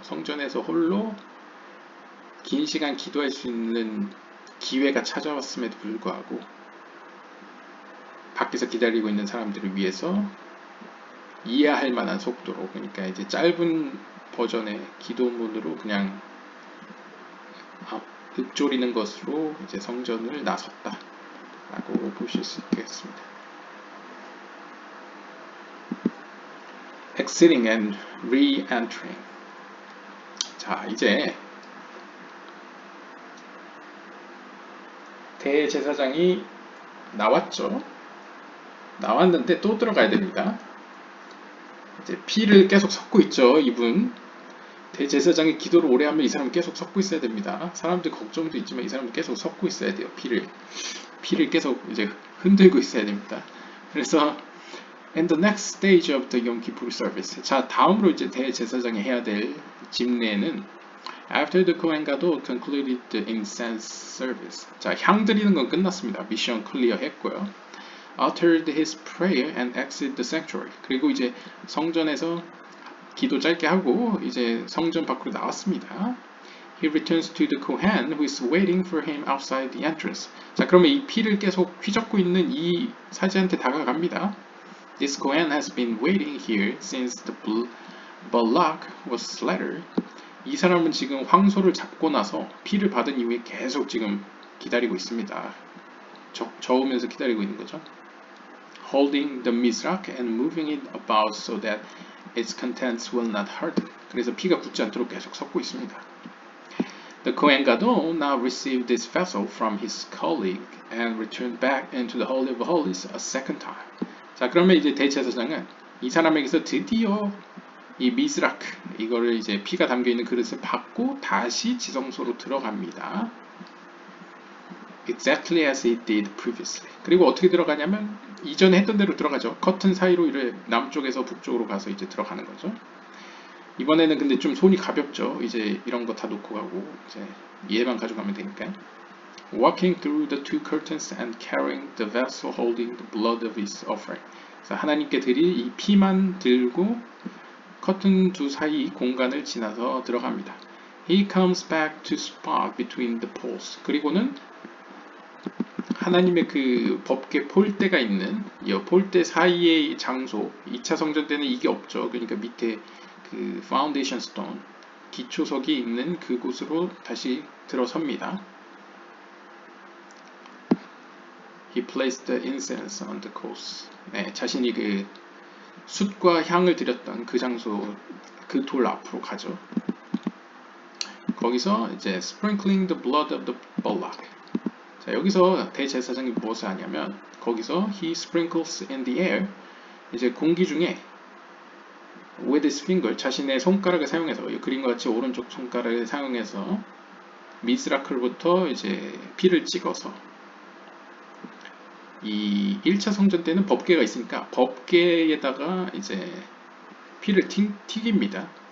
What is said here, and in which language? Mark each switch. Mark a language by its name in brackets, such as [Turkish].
[Korean] 성전에서 홀로 긴 시간 기도할 수 있는 기회가 찾아왔음에도 불구하고 밖에서 기다리고 있는 사람들을 위해서 이해할 만한 속도로 그러니까 이제 짧은 버전의 기도문으로 그냥 읊조리는 것으로 이제 성전을 나섰다. 라고 보실 수 있겠습니다. [English] Exiting and re-entering. [Korean] 자, 이제 대제사장이 나왔죠. 나왔는데 또 들어가야 됩니다. 이제 피를 계속 섞고 있죠, 이분. 대제사장이 기도를 오래 하면 이 사람은 계속 섞고 있어야 됩니다. 사람들 걱정도 있지만 이 사람은 계속 섞고 있어야 돼요, 피를 계속 이제 흔들고 있어야 됩니다. 그래서 [English] And the next stage of the Yom Kippur service. [Korean] 자, 다음으로 이제 대제사장이 해야 될 집례는 [English] After the Kohen Gadol concluded the incense service. [Korean] 자, 향 드리는 건 끝났습니다. 미션 클리어 했고요. [English] Uttered his prayer and exited the sanctuary. [Korean] 그리고 이제 성전에서 기도 짧게 하고 이제 성전 밖으로 나왔습니다. [English] He returns to the Kohen who is waiting for him outside the entrance. [Korean] 자, 그러면 이 피를 계속 휘젓고 있는 이 사제한테 다가갑니다. [English] This Kohen has been waiting here since the Balak was slaughtered. [Korean] 이 사람은 지금 황소를 잡고 나서 피를 받은 이후에 계속 지금 기다리고 있습니다. 저으면서 기다리고 있는 거죠. [English] Holding the mizrak and moving it about so that its contents will not harden. [Korean] 그래서 피가 굳지 않도록 계속 섞고 있습니다. [English] The Kohen Gadol now received this vessel from his colleague and returned back into the Holy of Holies a second time. [Korean] 자, 그러면 이제 대제사장은 이 사람에게서 드디어 이 미즈라크, 이거를 이제 피가 담겨있는 그릇을 받고 다시 지성소로 들어갑니다. [English] Exactly as he did previously. [Korean] 그리고 어떻게 들어가냐면 이전에 했던 대로 들어가죠. 커튼 사이로 이렇게 남쪽에서 북쪽으로 가서 이제 들어가는 거죠. 이번에는 근데 좀 손이 가볍죠. 이제 이런 거 다 놓고 가고 이제 얘만 가져가면 되니까. [English] Walking through the two curtains and carrying the vessel holding the blood of his offering. [Korean] 그래서 하나님께 드릴 이 피만 들고 커튼 두 사이 공간을 지나서 들어갑니다. [English] He comes back to spot between the poles. [Korean] 그리고는 하나님의 그 법궤 폴대가 있는 이 폴대 사이의 장소, 2차 성전 때는 이게 없죠. 그러니까 밑에 그 파운데이션 스톤, 기초석이 있는 그곳으로 다시 들어섭니다. [English] He placed the incense on the coals. [Korean] 네, 자신이 그 숯과 향을 드렸던 그 장소, 그 돌 앞으로 가죠. 거기서 이제 [English] sprinkling the blood of the bullock. [Korean] 자, 여기서 대제사장이 무엇을 하냐면 거기서 [English] he sprinkles in the air. [Korean] 이제 공기 중에 [English] with his finger, [Korean] 자신의 손가락을 사용해서 그림과 같이 오른쪽 손가락을 사용해서 미스라클부터 이제 피를 찍어서 이 1차 성전 때는 법궤가 있으니까 법궤에다가 이제 피를 튀깁니다.